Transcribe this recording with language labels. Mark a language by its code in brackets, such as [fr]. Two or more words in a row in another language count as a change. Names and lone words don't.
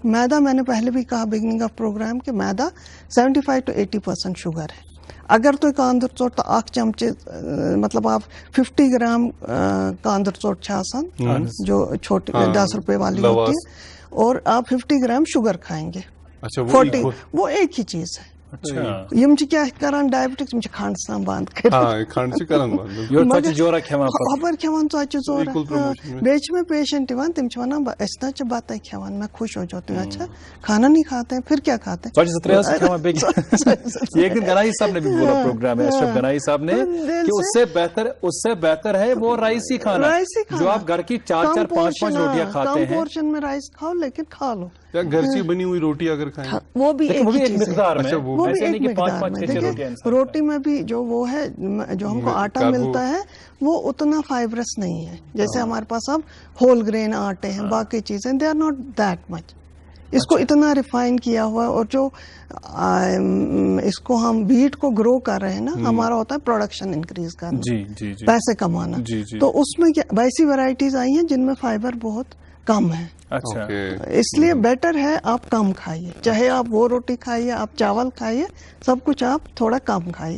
[ur] میدا, میں نے پہلے بھی کہا [en] beginning of program [ur] کہ میدا 75 to 80% شوگر ہے. اگر تو [ks] کاندر چوٹ [ur] تو 8 چمچے مطلب آپ 50 گرام [ks] کاندر چوٹ چھاسن [ur] جو چھوٹی 10 روپے والی ہوتی ہے, اور آپ 50 گرام شوگر کھائیں گے. 40 وہ ایک ہی چیز ہے. [ks] یم کیا کران ڈائبٹکس یم کھنڈ سان بند خبر کھیوان ژۄچہِ ژور بیٚیہِ میں پیشنٹ یوان تم ونان أسۍ نہ چھِ بتائی کھیوان. [ur] میں خوش ہو جاتی ہوں, اچھا کھانا نہیں کھاتے ہیں پھر کیا کھاتے ہیں. ایک دن گنائی صاحب نے بھی بولا پروگرام ہے, اشرف گنائی صاحب نے, کہ اس سے بہتر ہے وہ رائس ہی کھانا, جو آپ گھر کی 4-5 روٹیاں کھاتے ہیں. کم پورشن میں رائس کھاؤ, لیکن کھا لو. گھر سے بنی ہوئی روٹی اگر کھائیں وہ بھی ایک مقدار میں, وہ بھی ایک مقدار میں. روٹی میں بھی جو وہ ہے جو ہم کو آٹا ملتا ہے وہ اتنا فائبرس نہیں ہے جیسے ہمارے پاس اب [en] whole grain [ur] آٹے ہیں, باقی چیزیں [en] they are not that much. [ur] اس کو اتنا ریفائن کیا ہوا ہے, اور جو اس کو ہم ویٹ کو گرو کر رہے ہیں نا, ہمارا ہوتا ہے [en] production increase [ur] کرنا, پیسے کمانا. تو اس میں ویسی ورائٹیز آئی ہیں جن میں فائبر بہت کم ہے. اچھا, اس لیے بیٹر ہے آپ کم کھائیے, چاہے آپ وہ روٹی کھائیے, آپ چاول کھائیے, سب کچھ آپ تھوڑا کم کھائیے.